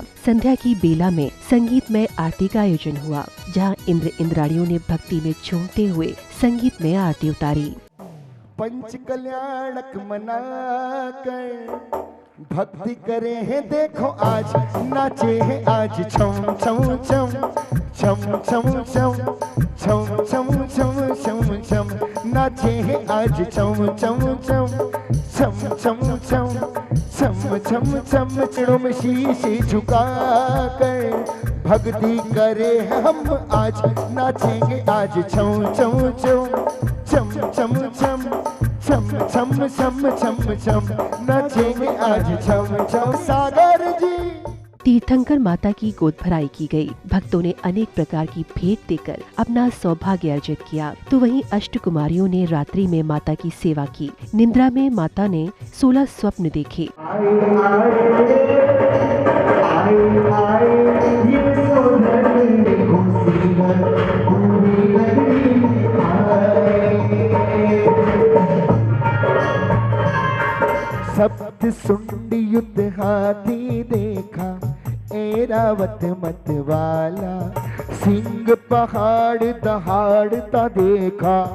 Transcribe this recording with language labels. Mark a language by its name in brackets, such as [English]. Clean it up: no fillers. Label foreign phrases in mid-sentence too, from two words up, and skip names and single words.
[Hindi] संध्या की बेला में संगीतमय आरती का आयोजन हुआ, जहां इंद्र इंद्राणियों ने भक्ति में झूमते हुए संगीत में आरती उतारी। पंच कल्याणक मना कर भक्ति करे हैं, देखो आज नाचे हैं, आज छम छम छम छम छम छम छम छम छम छम छम नाचे हैं, आज छम छम छम छम छम छम छम छम छम चिड़ों में शीश झुका कर भक्ति करे हैं हम, आज नाचेंगे, आज छम छम छम छम छम छम छम छम छम छम छम नाचेंगे, आज छम छम। सागर जी तीर्थंकर माता की गोद भराई की गई। भक्तों ने अनेक प्रकार की भेंट देकर अपना सौभाग्य अर्जित किया। तो वहीं अष्ट कुमारियों ने रात्रि में माता की सेवा की। निद्रा में माता ने 16 स्वप्न देखे। सप्त सुंड युद्ध हाथी देखा, ऐरावत मत वाला सिंह पहाड़ दहाड़ता देखा।